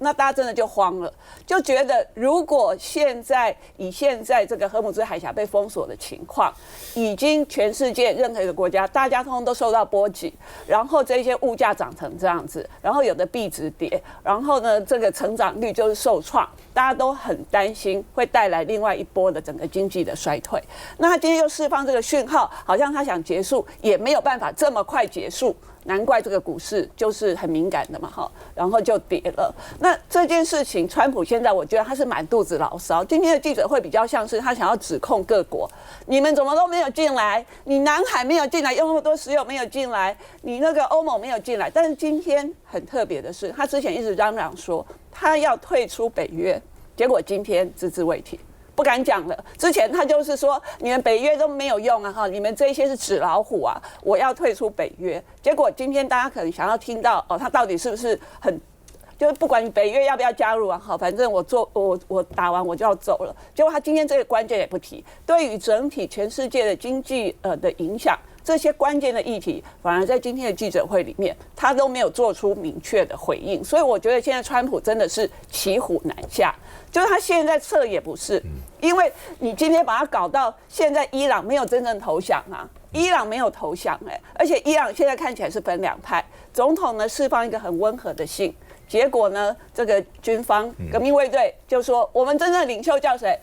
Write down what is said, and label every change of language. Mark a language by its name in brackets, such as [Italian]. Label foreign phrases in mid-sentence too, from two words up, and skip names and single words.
[Chinese] 那大家真的就慌了，就覺得如果現在這個荷姆茲海峽被封鎖的情況，已經全世界任何一個國家，大家通通都受到波及，然後這些物價漲成這樣子，然後有的幣值跌，然後呢，這個成長率就是受創，大家都很擔心會帶來另外一波的整個經濟的衰退。那他今天又釋放這個訊號，好像他想結束，也沒有辦法這麼快結束，難怪這個股市就是很敏感的嘛，然後就跌了。那這件事情，川普現在我覺得他是滿肚子牢騷。今天的記者會比較像是他想要指控各國，你們怎麼都沒有進來，你南海沒有進來，有那麼多石油沒有進來，你那個歐盟沒有進來。但是今天很特別的是，他之前一直嚷嚷說他要退出北約，結果今天只字未提。不敢講了。之前他就是說，你們北約都沒有用啊，哈，你們這些是紙老虎啊，我要退出北約。結果今天大家可能想要聽到他到底是不是很，就是不管你北約要不要加入啊，好，反正我打完我就要走了。結果他今天這個關鍵也不提，對於整體全世界的經濟的影響，這些關鍵的議題，反而在今天的記者會裡面，他都沒有做出明確的回應。所以我覺得現在川普真的是騎虎難下。就是他現在撤也不是，因為你今天把他搞到現在伊朗沒有真正投降啊，伊朗沒有投降而且伊朗現在看起來是分兩派，總統呢釋放一個很溫和的信，結果呢這個軍方革命衛隊就說我們真正的領袖叫誰？